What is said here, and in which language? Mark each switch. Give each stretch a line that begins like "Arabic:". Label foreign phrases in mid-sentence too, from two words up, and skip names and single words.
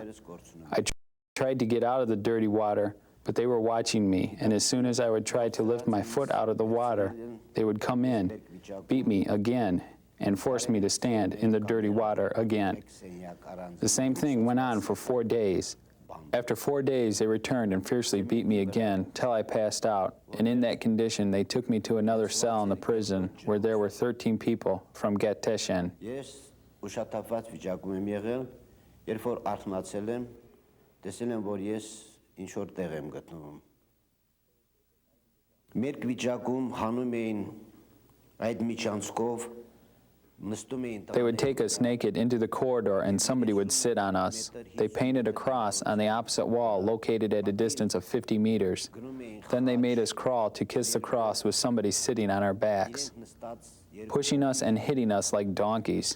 English: I tried to get out of the dirty water, but they were watching me, and as soon as I would try to lift my foot out of the water, they would come in, beat me again, and force me to stand in the dirty water again. The same thing went on for 4 days. After 4 days, they returned and fiercely beat me again till I passed out, and in that condition, they took me to another cell in the prison where there were 13 people from Get Teshen.
Armenian: Տեսել եմ, որ ես ինչ որ տեղ եմ գտնվում։ Մեր վիճակում հանում էին այդ միջանցքով, նստում էին։
English: They would take us naked into the corridor and somebody would sit on us. They painted a cross on the opposite wall located at a distance of 50 meters. Then they made us crawl to kiss the cross with somebody sitting on our backs, pushing us and hitting us like donkeys.